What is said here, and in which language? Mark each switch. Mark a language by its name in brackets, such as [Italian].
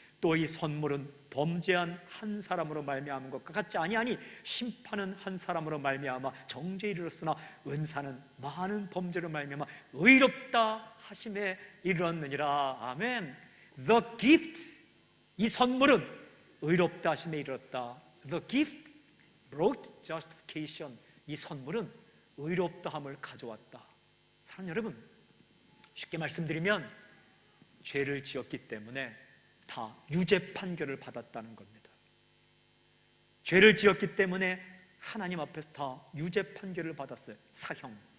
[Korean] 또 이 선물은 범죄한 한 사람으로 말미암은 것과 같지 아니하니 심판은 한 사람으로 말미암아 정죄에 이르렀으나 은사는 많은 범죄로 말미암아 의롭다 하심에 이르렀느니라. 아멘. [English] The gift, [Korean] 이 선물은 의롭다 하심에 이르렀다. [English] The gift brought justification. [Korean] 이 선물은 의롭다함을 가져왔다. 사랑하는 여러분, 쉽게 말씀드리면 죄를 지었기 때문에 다 유죄 판결을 받았다는 겁니다. 죄를 지었기 때문에 하나님 앞에서 다 유죄 판결을 받았어요. 사형.